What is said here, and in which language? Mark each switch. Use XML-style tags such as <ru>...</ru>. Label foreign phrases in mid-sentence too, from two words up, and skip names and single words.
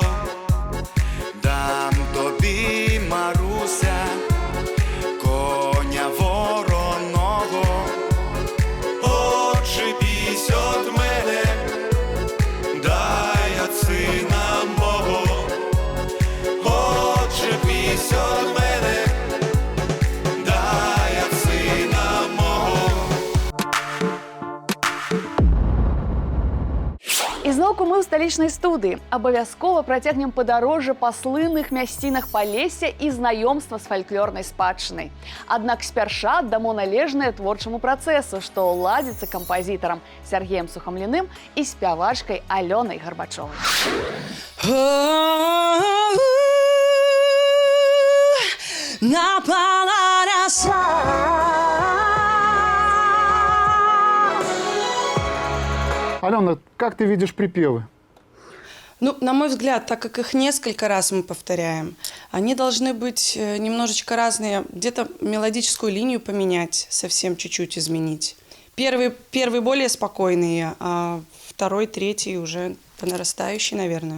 <uk>Дам тобі, Маруся, коня вороного, отчепись от мене, дай от сина мого, отчепись от мене, дай от сина мого.</uk> <be>І зноўку мы ў сталічнай студыі. Абавязкова працягнем падарожжа па слынных мясцінах Палесся і знаёмства з фальклорнай спадчынай. Аднак спярша аддамо належнае творчаму працэсу, што ладзіцца кампазітарам Сергеем Сухамліным і спявачкай Алёнай Гарбачовай. Напала роса.</be> <ru>Алена, как ты видишь припевы? Ну, на мой взгляд, так как их несколько раз мы повторяем, они должны быть немножечко разные. Где-то мелодическую линию поменять, совсем чуть-чуть изменить. Первый более спокойный, а второй, третий уже по нарастающей, наверное.</ru>